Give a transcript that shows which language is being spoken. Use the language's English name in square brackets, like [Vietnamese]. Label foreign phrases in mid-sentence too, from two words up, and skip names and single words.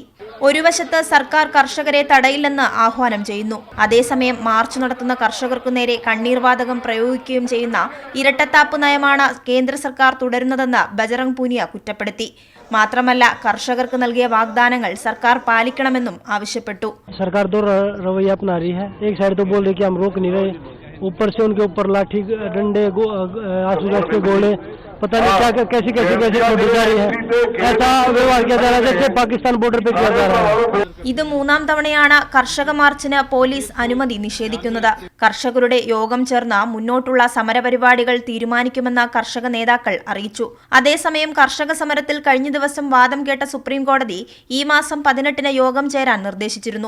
[Malayalam] ഒരു വശത്ത് സർക്കാർ കർഷകരെ തടയില്ലെന്ന് ആഹ്വാനം ചെയ്യുന്നു, അതേസമയം മാർച്ച് നടത്തുന്ന കർഷകർക്കു നേരെ കണ്ണീർവാതകം പ്രയോഗിക്കുകയും ചെയ്യുന്ന ഇരട്ടത്താപ്പ് നയമാണ് കേന്ദ്ര സർക്കാർ തുടരുന്നതെന്ന് ബജറംഗ് പൂനിയ കുറ്റപ്പെടുത്തി. മാത്രമല്ല കർഷകർക്ക് നൽകിയ വാഗ്ദാനങ്ങൾ സർക്കാർ പാലിക്കണമെന്നും ആവശ്യപ്പെട്ടു. [Hindi] സർക്കാർ तो रवैया अपना रही है. एक साइड तो बोल रही कि हम रोक नहीं रहे, ऊपर से उनके ऊपर लाठी डंडे आंसू गैस के गोले पता नहीं क्या कैसी छोड़ी जा रही है. ऐसा व्यवहार किया जा रहा है जैसे पाकिस्तान बॉर्डर पे किया जा रहा है. [Malayalam] ഇത് മൂന്നാം തവണയാണ് കർഷക മാർച്ചിന് പോലീസ് അനുമതി നിഷേധിക്കുന്നത്. കർഷകരുടെ യോഗം ചേർന്ന് മുന്നോട്ടുള്ള സമരപരിപാടികൾ തീരുമാനിക്കുമെന്ന് കർഷക നേതാക്കൾ അറിയിച്ചു. അതേസമയം കർഷക സമരത്തിൽ കഴിഞ്ഞ ദിവസം വാദം കേട്ട സുപ്രീം കോടതി ഈ മാസം 18-ന് യോഗം ചേരാൻ നിർദ്ദേശിച്ചിരുന്നു.